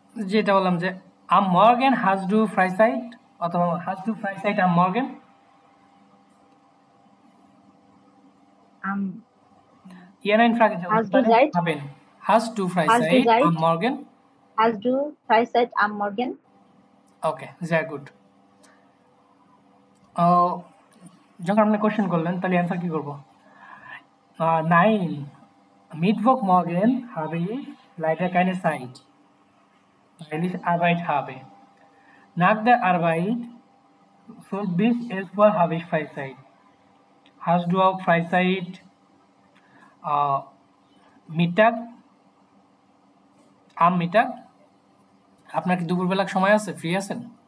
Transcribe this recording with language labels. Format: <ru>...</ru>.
<bn>যেটা বললাম যে</bn> <de>am Morgen hast du Freizeit</de> <bn>অথবা</bn> <de>hast du Freizeit am Morgen? Ja nein Frage haben. Hast du Freizeit am Morgen? Hast du Freizeit am Morgen? Okay, sehr gut.</de> <bn>যখন আপনি question করলেন তাহলে answer কি করব?</bn> <de>Nein, Mittwochmorgen habe ich leider keine Zeit, weil ich Arbeit habe. Nach der Arbeit bis 11 Uhr habe ich Freizeit. Hast du auch Freizeit Mittag? Am Mittag?</de> <bn>আপনার কি দুপুরবেলা সময় আছে, ফ্রি আছেন?</bn>